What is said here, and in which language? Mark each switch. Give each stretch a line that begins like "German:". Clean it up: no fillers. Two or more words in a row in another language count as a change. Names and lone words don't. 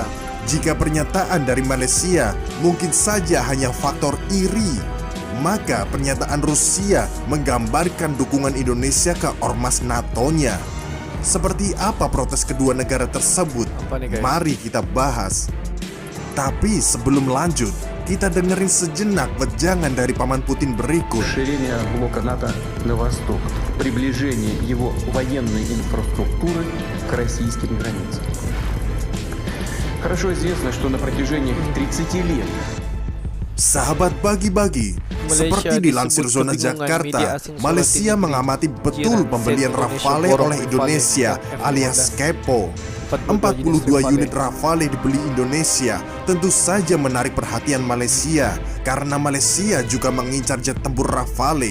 Indonesian: Jika pernyataan dari Malaysia mungkin saja hanya faktor iri, maka pernyataan Rusia menggambarkan dukungan Indonesia ke ormas NATO-nya. Seperti apa protes kedua negara tersebut? Mari kita bahas. Tapi sebelum lanjut, kita dengerin sejenak wejangan dari Paman Putin berikut.
Russian: Расширение блока НАТО на восток, приближение его военной инфраструктуры к российским границам. Хорошо известно, что на протяжении 30 лет
Indonesian: Sahabat Bagi-Bagi, seperti dilansir Zona Jakarta, Malaysia mengamati betul pembelian Rafale oleh Indonesia alias Kepo. 42 unit Rafale dibeli Indonesia tentu saja menarik perhatian Malaysia karena Malaysia juga mengincar jet tempur Rafale.